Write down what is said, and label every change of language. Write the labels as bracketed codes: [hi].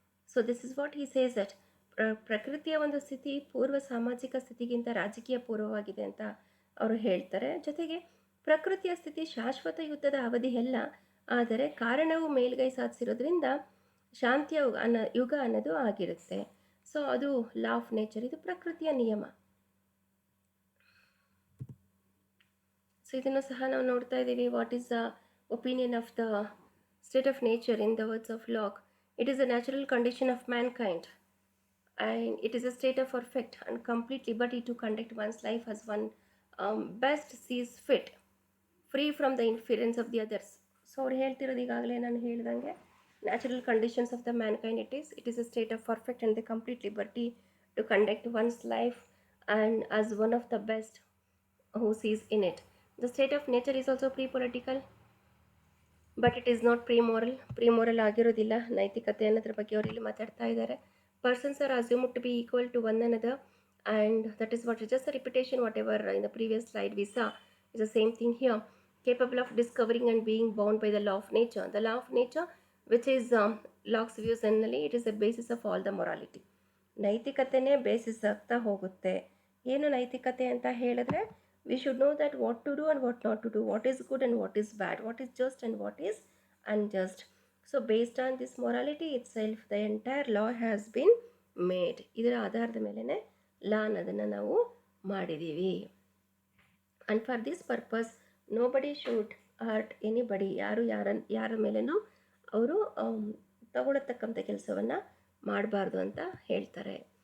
[en] So this is what he says that [kn] ಪ್ರಕೃತಿಯ ಒಂದು ಸ್ಥಿತಿ ಪೂರ್ವ ಸಾಮಾಜಿಕ ಸ್ಥಿತಿಗಿಂತ ರಾಜಕೀಯ ಪೂರ್ವವಾಗಿದೆ ಅಂತ ಅವರು ಹೇಳ್ತಾರೆ. ಜೊತೆಗೆ ಪ್ರಕೃತಿಯ ಸ್ಥಿತಿ ಶಾಶ್ವತ ಯುದ್ಧದ ಅವಧಿಯಲ್ಲ, ಆದರೆ ಕಾರಣವು ಮೇಲ್ಗೈ ಸಾಧಿಸಿರೋದ್ರಿಂದ ಶಾಂತಿಯ ಯುಗ ಅನ್ನೋದು ಆಗಿರುತ್ತೆ. ಸೊ ಅದು ಲಾ ಆಫ್ ನೇಚರ್, ಇದು ಪ್ರಕೃತಿಯ ನಿಯಮ. [en] so [kn] ಇದನ್ನು ಸಹ ನಾವು ನೋಡ್ತಾ ಇದ್ದೀವಿ. [en] What is the opinion of the state of nature in the words of Locke? It is a natural condition of mankind and it is a state of perfect and complete liberty to conduct one's life as one best sees fit, free from the interference of the others. So [kn] ಅವ್ರು ಹೇಳ್ತಿರೋದು ಈಗಾಗಲೇ ನಾನು ಹೇಳಿದಂಗೆ, [en] Natural conditions of the mankind it is a state of perfect and the complete liberty to conduct one's life and as one of the best who sees in it. The state of nature is also pre political, but it is not pre moral [kn] ಆಗಿರೋದಿಲ್ಲ. ನೈತಿಕತೆ ಅನ್ನೋದ್ರ ಬಗ್ಗೆ ಅವರು ಇಲ್ಲಿ ಮಾತಾಡ್ತಾ ಇದ್ದಾರೆ. [en] Persons are assumed to be equal to one another, and that is what is just a repetition whatever in the previous slide we saw is the same thing here. Capable of discovering and being bound by the law of nature. The law of nature, which is Locke's views generally, it is the basis of all the morality. [kn] ನೈತಿಕತೆನೇ basis ಆಗ್ತಾ ಹೋಗುತ್ತೆ. ಏನು ನೈತಿಕತೆ ಅಂತ ಹೇಳಿದ್ರೆ, [en] we should know that what to do and what not to do, what is good and what is bad, what is just and what is unjust. So based on this morality itself, the entire law has been made. [kn] ಇದರ ಆಧಾರದ ಮೇಲೇ ಲಾ ಅನ್ನೋದನ್ನು ನಾವು ಮಾಡಿದ್ದೀವಿ. [en] And for this purpose nobody should hurt anybody. [kn] ಯಾರ ಮೇಲೇನೂ ಅವರು ತಗೊಳ್ಳತಕ್ಕಂಥ ಕೆಲಸವನ್ನು ಮಾಡಬಾರ್ದು ಅಂತ ಹೇಳ್ತಾರೆ.